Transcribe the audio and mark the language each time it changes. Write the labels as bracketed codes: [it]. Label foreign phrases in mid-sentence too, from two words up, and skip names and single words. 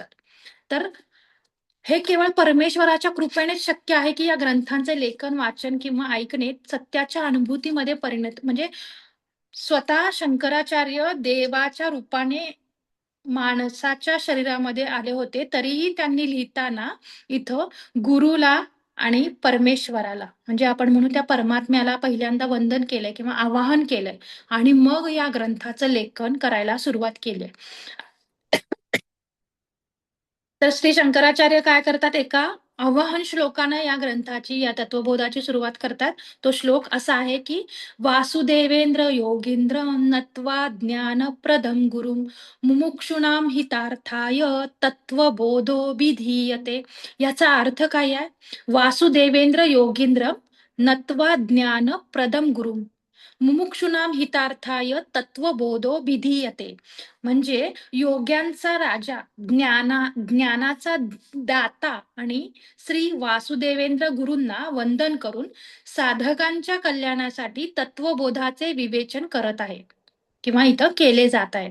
[mr] तर हे केवळ परमेश्वराच्या कृपेने शक्य आहे, की या ग्रंथांचे लेखन, वाचन किंवा ऐकणे सत्याच्या अनुभूतीमध्ये परिणत म्हणजे स्वतः शंकराचार्य देवाच्या रूपाने माणसाच्या शरीरामध्ये आले होते, तरीही त्यांनी लिहिताना इथं गुरुला आणि परमेश्वराला म्हणजे आपण म्हणू त्या परमात्म्याला पहिल्यांदा वंदन केलंय किंवा आवाहन केलंय आणि मग या ग्रंथाचं लेखन करायला सुरुवात केली. तर श्री शंकराचार्य काय करतात? एका आवाहन श्लोकानं या ग्रंथाची या तत्वबोधाची सुरुवात करतात. तो श्लोक असा आहे की [sa] वासुदेवेंद्र योगींद्र नत्वा ज्ञानप्रदम गुरुम मुमुक्षुणाम हितार्थाय तत्वबोधो विधीयते. [mr] याचा अर्थ काय आहे? [sa] वासुदेवेंद्र योगींद्र नत्वा ज्ञानप्रदम गुरुम मुमुक्षुणाम हितार्थाय तत्वबोधो विधीयते. [mr] म्हणजे योग्यांचा राजा, ज्ञानाचा दाता आणि श्री वासुदेवेंद्र गुरूंना वंदन करून साधकांच्या कल्याणासाठी तत्वबोधाचे विवेचन करत आहे किंवा इथं केले जात आहे.